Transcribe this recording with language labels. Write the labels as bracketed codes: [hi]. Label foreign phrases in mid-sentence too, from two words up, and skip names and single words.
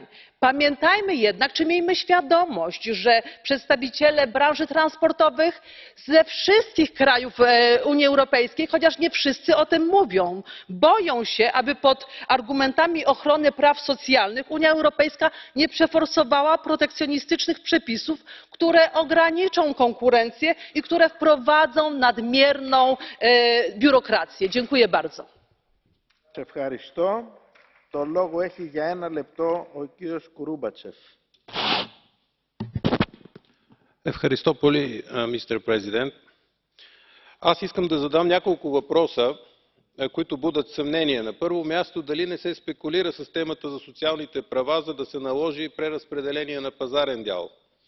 [pl] Pamiętajmy jednak, czy miejmy świadomość, że przedstawiciele branży transportowych ze wszystkich krajów Unii Europejskiej, chociaż nie wszyscy o tym mówią, boją się, aby pod argumentami ochrony praw socjalnych Unia Europejska nie przeforsowała protekcjonistycznych przepisów, które ograniczą konkurencję i które wprowadzą nadmierną biurokrację. Dziękuję bardzo. [el] Ευχαριστώ. Το λόγο έχει για 1 λεπτό ο κύριος Κουρούμπατσεφ. Ευχαριστώ πολύ, [en] mister president. [bg] Аз искам да задам няколко въпроса, които будят съмнение. На първо място, дали не се спекулира с темата за социалните права, за да се наложи преразпределение на пазарен дял.